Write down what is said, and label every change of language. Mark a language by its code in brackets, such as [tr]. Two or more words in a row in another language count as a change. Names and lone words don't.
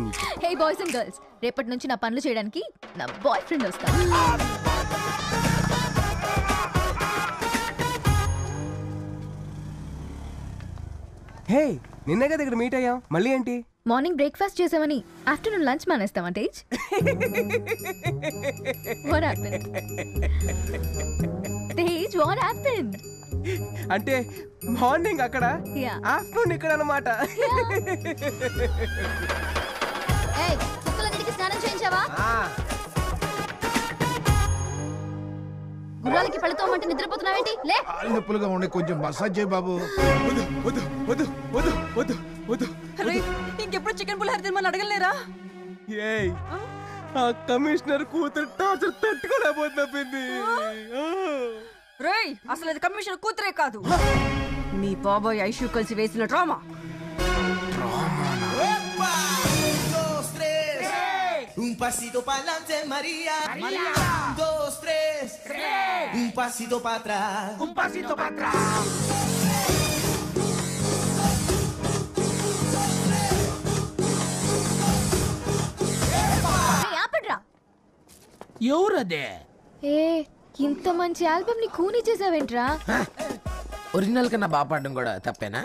[en] hey boys and girls, [te] రేపటి నుంచి నా పనులు చేయడానికి నా [en] boy friend [te] వస్తాడు. హే, నిన్నే కదా ఇక్కడ మీట్ అయ్యాం, మళ్ళీ ఏంటి? [en] morning breakfast [te] చేసామని [en] afternoon lunch [te] మానేస్తావా తేజ్? [en] What happened? తేజ్, what happened? [te] అంటే మార్నింగ్ అక్కడ, [en] Yeah. [te] ఆఫ్టర్నూన్ ఇక్కడ అన్నమాట. ఏయ్, కుక్కలన్నిటికీ స్నానం చేయించావా? గుర్రాలకి పళ్ళతోమంటే నిద్రపోతున్నావేంటి? లే. కాళ్ళు నొప్పులుగా ఉండే కొంచెం మసాజ్ చేయి బాబు. ఇంకెప్పుడు చికెన్ పులిహోర తినమని అడగలేరా? ఏయ్, ఆ కమిషనర్ కూతురు టార్చర్ తట్టుకోలేకపోతుంది. రేయ్, అసలు అది కమిషనర్ కూతురే కాదు, మీ బాబాయ్ ఐషు కలిసి వేసిన డ్రామా. [es] Un pasito para adelante, María. María. 1, 2, 3. Un pasito para atrás. Un pasito para atrás. [te] ఎవరదే? ఏ, ఇంత మంచి ఆల్బమ్ ని కూని చేసావేంట్రా? ఒరిజినల్ కన్నా బాగా పాడడం కూడా తప్పేనా?